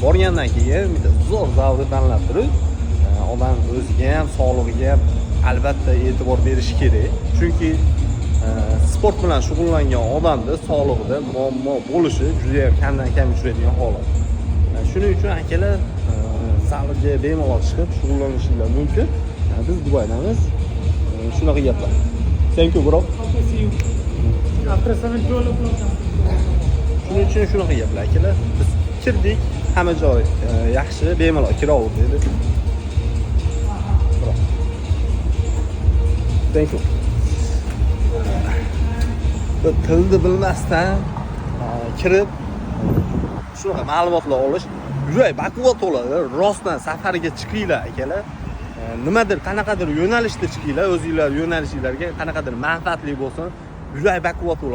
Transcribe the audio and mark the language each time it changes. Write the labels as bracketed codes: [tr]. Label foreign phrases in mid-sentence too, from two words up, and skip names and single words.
[uz] Borgandan keyin bitta zo'r zavri tanlab turib, odam o'ziga ham, sog'lig'iga ham albatta e'tibor berish kerak. Chunki sport bilan shug'ullangan odamda sog'lig'ida muammo bo'lishi juda ham kamdan-kam uchraydigan holat. Shuning uchun akalar zalga bemalol chiqib shug'ullanishingiz mumkin. Biz Dubaydamiz. Shunaqa gaplar. [en] Thank you bro. After 7-12 o'clock. [uz] Shuning uchun shunaqa gaplar akalar. Biz kirdik, hamma joy yaxshi, bemalol kiraver dedi. [en] Thank you. [uz] Tilni bilmasdan kirib shunaqa ma'lumotlar olish yurak baquvvat bo'ladi. Rostdan safarga chiqinglar akalar. Nimadir qanaqadir yo'nalishda chiqinglar, o'zingizlar yo'nalishingizlarga qanaqadir manfaatli bo'lsin, yurak baquvvat bo'ladi.